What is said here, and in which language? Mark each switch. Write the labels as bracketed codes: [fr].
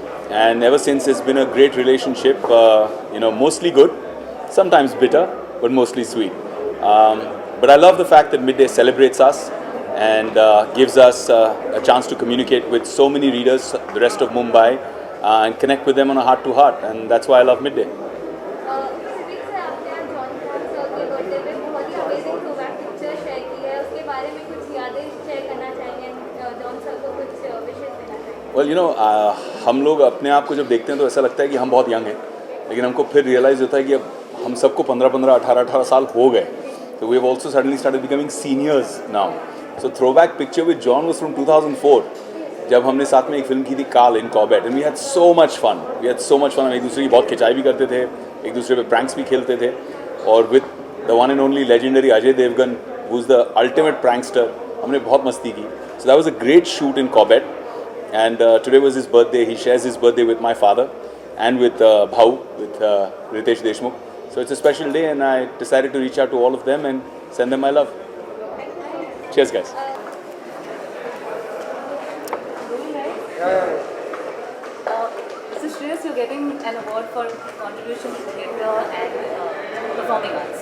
[en] And ever since, it's been a great relationship, mostly good, sometimes bitter, but mostly sweet. But I love the fact that Midday celebrates us and gives us a chance to communicate with so many readers, the rest of Mumbai, and connect with them on a heart-to-heart. And that's why I love Midday. [hi] Civic से आपने आज John Paul sir के birthday पे बहुत ही amazing throwback picture share की है, उसके बारे में कुछ यादें शेयर करना चाहेंगे, जॉन सर को कुछ विशेष देना चाहेंगे? Well, हम लोग अपने आप को जब देखते हैं तो ऐसा लगता है कि हम बहुत यंग हैं, लेकिन हमको फिर रियलाइज़ होता है कि अब हम सबको 15-15, 18-18 साल हो गए. [en] So we have also suddenly started becoming seniors now. So throwback picture with John was from 2004. [hi] जब हमने साथ में एक फिल्म की थी काल इन Corbett, [en] And we had so much fun. [hi] हम एक दूसरे की बहुत खिंचाई भी करते थे, एक दूसरे पे प्रैंक्स भी खेलते थे, और [en] with the one and only legendary Ajay Devgn, who is the ultimate prankster, [hi] हमने बहुत मस्ती की. [en] So that was a great shoot in Corbett, and today was his birthday. He shares his birthday with my father and with Bhau, with Ritesh Deshmukh. So it's a special day, and I decided to reach out to all of them and send them my love. Cheers, guys. So Shreyas, you're getting an award for contribution to theatre and performing arts.